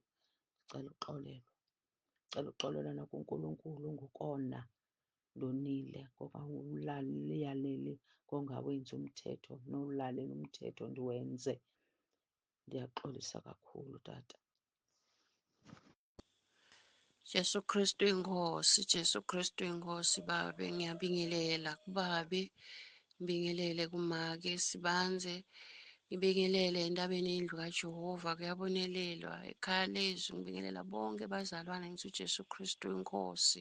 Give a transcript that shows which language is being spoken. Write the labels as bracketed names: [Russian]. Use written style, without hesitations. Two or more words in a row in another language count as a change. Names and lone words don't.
[Xhosa] Ndicela uxolelwa, ndicela uxolelwa nakuNkulunkulu ngokona ndonile, ngokungalaleli, ngongawenzi umthetho, nowulalela umthetho ndiwenze. Ndiyaxolisa kakhulu tata. [Zulu] Jesu Kristu inkosi, Jesu Kristu inkosi babe, ngiyabingelela kubabe, ngibingelele kumake sibanze, ngibingelele entabeni yendlu kaJehova kuyabonelelwa, ekhaya lezwi ngibingelela bonke bazalwane ngithi uJesu Kristu inkosi.